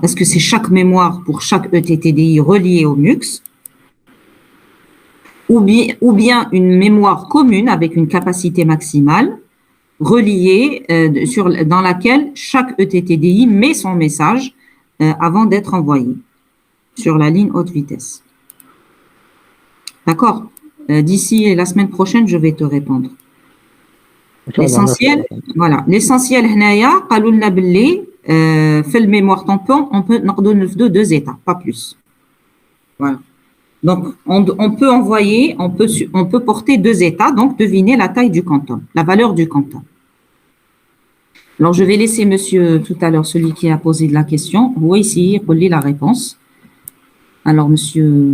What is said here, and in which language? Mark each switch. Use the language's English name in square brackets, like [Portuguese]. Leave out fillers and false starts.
[French] Est-ce que c'est chaque mémoire pour chaque ETTDI reliée au MUX ou bien une mémoire commune avec une capacité maximale reliée dans laquelle chaque ETTDI met son message avant d'être envoyé sur la ligne haute vitesse. D'accord. D'ici la semaine prochaine, je vais te répondre. L'essentiel, voilà. [Arabic] L'essentiel, هنايا قالوا لنا باللي في الميموار tampon, [French] on peut [Arabic] نقدروا نرفدوا [French] 2 états, pas plus. Voilà. Donc, on peut envoyer, on peut porter 2 états, donc deviner la taille du quantum, la valeur du quantum. Alors, je vais laisser monsieur tout à l'heure, celui qui a posé de la question, vous ici, relire la réponse. Alors, monsieur...